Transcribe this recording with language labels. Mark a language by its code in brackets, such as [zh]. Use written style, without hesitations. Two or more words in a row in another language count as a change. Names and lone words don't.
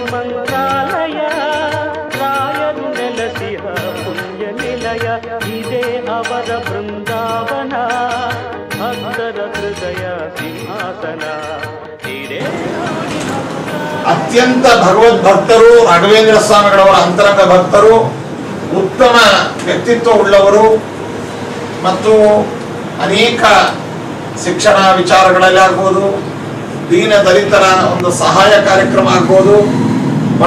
[kn] ಮಂತ್ರಾಲಯ ರಾಯರು ನೆಲಸಿಹ ಪುಣ್ಯ ನಿಲಯ ಇದೆ ಅವರ ಬೃಂದಾವನ ಭಕ್ತರ ಹೃದಯ ಸಿಂಹಾಸನ ಇದೆ ಅತ್ಯಂತ ಭಗವದ್ಭಕ್ತರು ರಾಘವೇಂದ್ರ ಸ್ವಾಮಿಗಳವರ ಅಂತರಂಗ ಭಕ್ತರು, ಉತ್ತಮ ವ್ಯಕ್ತಿತ್ವ ಉಳ್ಳವರು ಮತ್ತು ಅನೇಕ ಶಿಕ್ಷಣ ವಿಚಾರಗಳಲ್ಲಿ ಆಗ್ಬೋದು, ದೀನ ದಲಿತರ ಒಂದು ಸಹಾಯ ಕಾರ್ಯಕ್ರಮ ಆಗ್ಬೋದು, ಬಡ